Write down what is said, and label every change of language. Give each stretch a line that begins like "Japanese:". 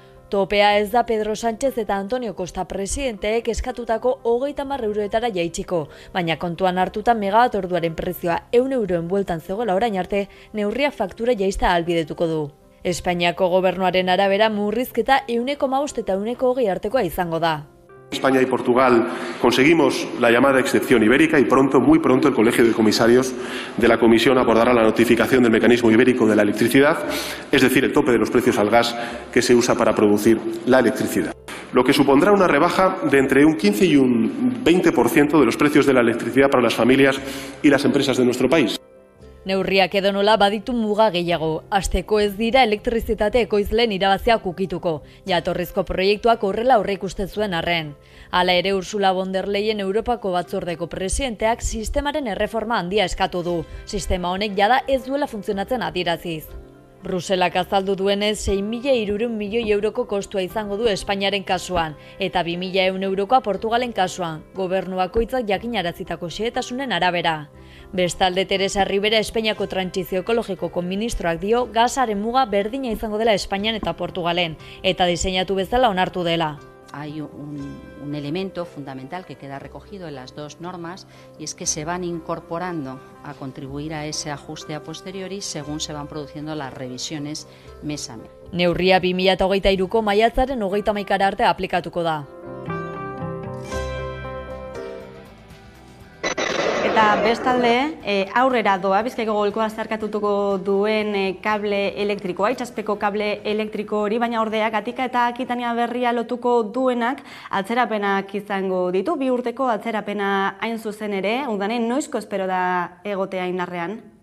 Basque: Topea ez da Pedro Sánchez eta Antonio Costa presidenteek eskatutako 30 euroetara jaitsiko, baina kontuan hartuta megawatt orduaren prezioa 100 euroen bueltan zegoela orain arte, neurria faktura jaista ahalbidetuko du. Espainiako gobernuaren arabera murrizketa 1,5 eta 1,20 artekoa izango da.
Spanish: España y Portugal conseguimos la llamada excepción ibérica y muy pronto el Colegio de Comisarios de la Comisión abordará la notificación del mecanismo ibérico de la electricidad, es decir, el tope de los precios al gas que se usa para producir la electricidad. Lo que supondrá una rebaja de entre un 15 y un 20% de los precios de la electricidad para las familias y las empresas de nuestro país.
Basque: Neurriak edonola baditu muga gehiago. Hasteko ez dira elektrizitate ekoizleen irabaziak ukituko. Jatorrizko proiektuak horrela aurreikusten zuen arren. Hala ere Ursula von der Leyen Europako batzordeko presidenteak sistemaren erreforma handia eskatu du. Sistema honek jada ez duela funtzionatzen adieraziz. Bruselak azaldu duenez 6.300 milioi euroko kostua izango du Espainiaren kasuan, eta 2.100 eurokoa Portugalen kasuan, gobernu bakoitzak jakinarazitako xehetasunen arabera. Bestalde Teresa Ribera Espainiako trantsizio ekologikoko ministroak dio gasaren muga berdina izango dela Espainian eta Portugalen, eta diseinatu bezala onartu dela.
Spanish: Hay un elemento fundamental que queda recogido en las dos normas y es que se van incorporando a contribuir a ese ajuste a posteriori según se van produciendo las revisiones mes a mes.
Basque: Neurria 2023ko maiatzaren 31 arte aplikatuko da. Eta bestalde, aurrera doa, Bizkaiko golkoa zeharkatutuko duen kable elektrikoa, itsaspeko kable elektriko hori, baina ordea Gatika eta Akitania berria lotuko duenak atzerapenak izango ditu, 2 urteko atzerapena hain zuzen ere, Udanen noizko espero da egotea indarrean?